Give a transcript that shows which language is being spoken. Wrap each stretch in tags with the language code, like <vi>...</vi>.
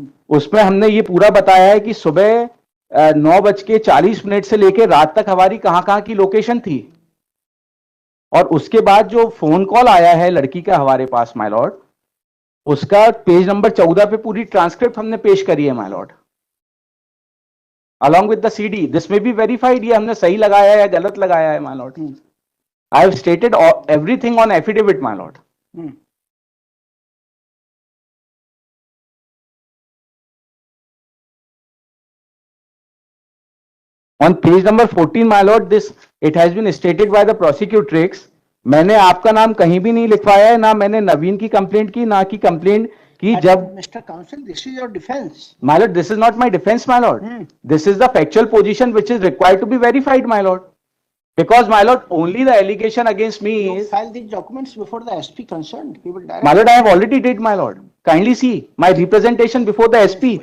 <hi>उसमें हमने ये पूरा बताया है कि सुबह 9:40 से लेकर रात तक हमारी कहां की लोकेशन थी, और उसके बाद जो फोन कॉल आया है लड़की का हमारे पास, माय लॉर्ड, उसका पेज नंबर 14 पे पूरी ट्रांसक्रिप्ट हमने पेश करी है, my Lord.</hi> <en>along with the CD. This may be verified,</en> <hi>ये हमने सही लगाया है</hi> <en>या गलत लगाया है, my lord. I have stated everything on affidavit, my lord. On page number 14, my lord, this it has been stated by the prosecutrix.</en> <hi>मैंने आपका नाम कहीं भी नहीं लिखवाया है, ना मैंने नवीन की कंप्लेंट की, ना की कंप्लेंट की जब</hi> <en>Mr. Counsel, this is your defense. My lord, this is not my defense, my lord. This is the factual position which is required to be verified, my lord. Because, my lord, only the allegation against me You is, file these documents before the SP concerned. He will direct. my lord, I have already did, my lord. Kindly see my representation before the SP,</en>